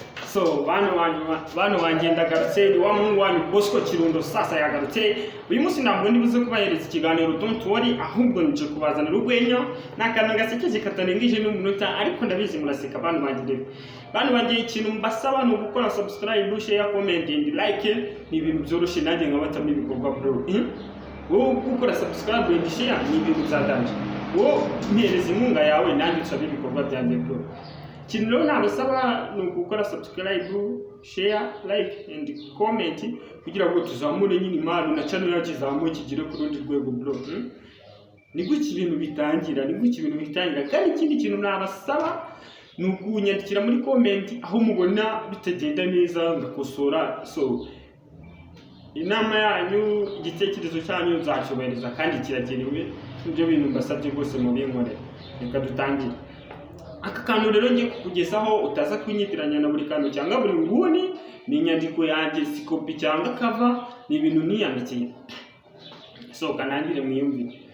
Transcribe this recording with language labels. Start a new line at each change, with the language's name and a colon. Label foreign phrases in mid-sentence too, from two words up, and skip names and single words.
Kinyarwanda: So bano wanjye ndagarutse wa mungu wanyu boscokirundo sasa yagarutse uyu munsi ntabwo ndibuze kubahereza ikiganiro
English: don't worry
Kinyarwanda: ahubwo nje kubazanira urwenya n'akantu gasekeje katarengije n'umunota ariko ndabizi muraseka bano wanjye ikintu mbasaba no gukora
English: subscribe share comment and like
Kinyarwanda: ni ibintu byoroshye nanjye nkabatamo ibikorwa bro wowe gukora
English: subscribe and share
Kinyarwanda: ni ibintu byadanje wowe mpereza inkunga yawe nanjye usabe ibikorwa byanjye bro ikintu rero nabasaba ni ugukora
English: subscribe share like and comment
Kinyarwanda: kugira ngo tuzamure nyine impano na channel yacu izamuke kigire ku rundi rwego bro ni guki ibintu bitangira kandi ikindi kintu nabasaba ni ukunyandikira muri comment aho mubona bitagenda neza ngakosora so inama yanyu igitekerezo cyanyu nzacyubahiriza kandi kiragenewe ibyo bintu mbasabye rwose mu binkore reka dutangire aka kantu rero ngiye kukugezaho utaza kwinyitiranya na buri kantu cyangwa buri nguni ni inyandiko yanjye si copy cyangwa cover ni ibintu niyandikiye so kanangire mwiyumvire